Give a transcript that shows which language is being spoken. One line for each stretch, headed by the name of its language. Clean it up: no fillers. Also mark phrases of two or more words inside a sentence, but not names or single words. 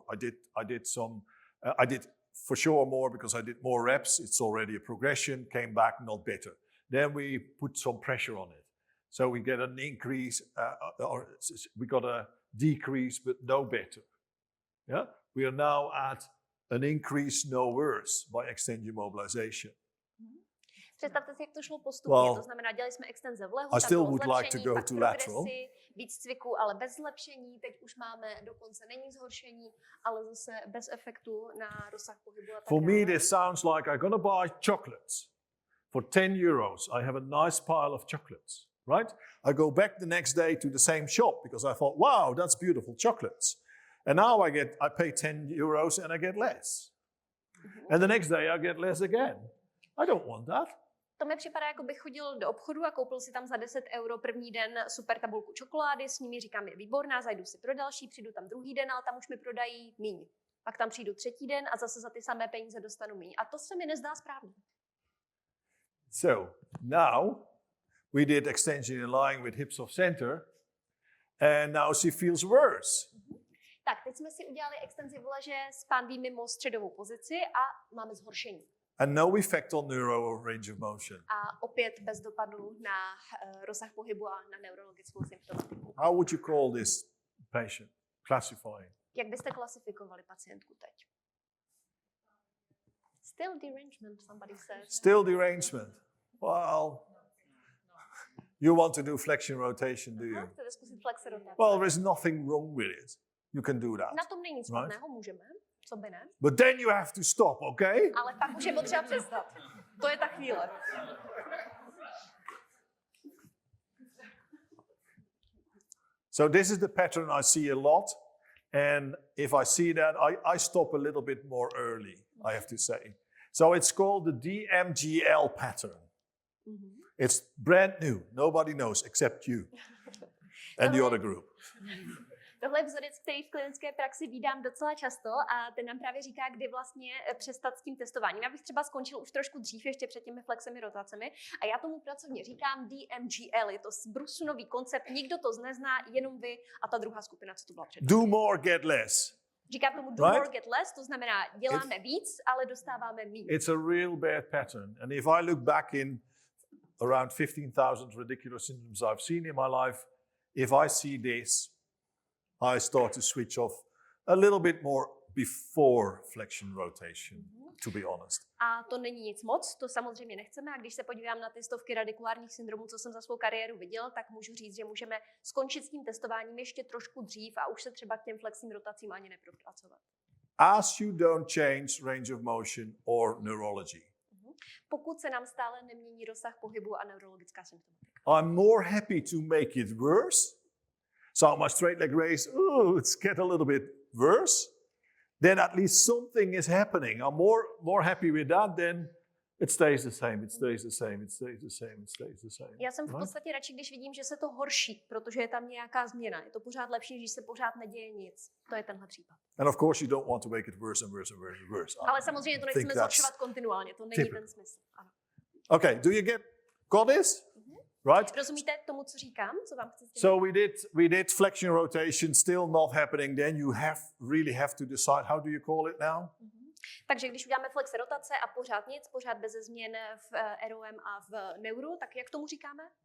English: I did for sure more because I did more reps. It's already a progression, came back not better. Then we put some pressure on it. So we get an increase, or we got a decrease, but no better. Yeah? We are now at an increase no worse by extension mobilization.
Czech: Představte si, jak to šlo postupně. To znamená, dělali jsme extenze v lehu,
English: I still would
Czech: zlepšení,
English: like to go
Czech: pak
English: to lateral.
Czech: víc cviků, ale bez zlepšení. Teď už máme dokonce není zhoršení, ale zase bez efektu na rozsah pohybu a tak
English: For me,
Czech: dále.
English: this sounds like I'm going to buy chocolates. For 10 euros, I have a nice pile of chocolates, right? I go back the next day to the same shop because I thought, wow, that's beautiful chocolates. And now I pay 10 euros and I get less. And the next day I get less again. I don't want that.
Czech: To mi připadá, jako bych chodil do obchodu a koupil si tam za 10 € první den super tabulku čokolády, s nimi říkám, je výborná, zajdu si pro další, přijdu tam druhý den, ale tam už mi prodají míň. Pak tam přijdu třetí den a zase za ty samé peníze dostanu míň. A to se mi nezdá správně.
English: So now we did extension in lying with hips off center, and now she feels worse.
Czech: Tak, teď jsme si udělali extenzi v leže s pánví mimo středovou pozici a máme zhoršení.
English: And no effect on neuro range of motion.
Czech: A opět bez dopadu na rozsah pohybu a na neurologickou symptomatiku.
English: How would you call this patient? Classifying.
Czech: Jak byste klasifikovali pacientku teď?
English: Still derangement, somebody says. Still derangement. Well, you want to do flexion rotation, do you?
Czech: Chcete zkusit flexe rotace?
English: Well, there's nothing wrong with it. You can do that.
Czech: Na tom není nic špatného, můžeme, co by ne.
English: But then you have to stop, okay?
Czech: Ale pak už je potřeba přestat. To je ta chvíle.
English: So this is the pattern I see a lot. And if I see that, I stop a little bit more early, I have to say. So it's called the DMGL pattern. It's brand new. Nobody knows except you and the other group.
Czech: Tohle je vzorec, který v klinické praxi vídám docela často a ten nám právě říká, kdy vlastně přestat s tím testováním. Já bych třeba skončil už trošku dřív, ještě před těmi flexemi, rotacemi a já tomu pracovně říkám DMGL. Je to Brusunový koncept, nikdo to nezná, jenom vy a ta druhá skupina, co to byla před.
English: Do more, get less.
Czech: Říkám tomu
English: do more, get less,
Czech: to znamená děláme víc, ale dostáváme méně.
English: It's a real bad pattern. And if I look back in around 15,000 radicular syndromes I've seen in my life, if I see this, I start to switch off a little bit more before flexion rotation, to be honest.
Czech: A to není nic moc, to samozřejmě nechceme. A když se podívám na ty stovky radikulárních syndromů, co jsem za svou kariéru viděl, tak můžu říct, že můžeme skončit s tím testováním ještě trošku dřív a už se třeba k těm flexním rotacím ani nepropracovat.
English: As you don't change range of motion or neurology.
Czech: Pokud se nám stále nemění rozsah pohybu a neurologická symptomatika.
English: I'm more happy to make it worse. So my straight leg raise, it's get a little bit worse. Then at least something is happening. I'm more happy with that than it stays the same, it stays the same, it stays the same, it stays the same.
Czech: Já jsem v podstatě radši, když vidím, že se to horší, protože je tam nějaká změna. Je to pořád lepší, když se pořád neděje nic. To je tenhle případ.
English: And of course you don't want to make it worse and worse and worse and worse.
Czech: Ale samozřejmě to nechceme zhoršovat kontinuálně, to není ten smysl. Ano.
English: Okay, do you got this? Right?
Czech: Rozumíte tomu, co říkám? Co vám chci říct?
English: So we did flexion rotation, still not happening. Then you really have to decide, how do you call it now?
Czech: Takže když uděláme flex rotace a pořád nic, pořád bez změn v ROM a v neuro, tak jak tomu říkáme?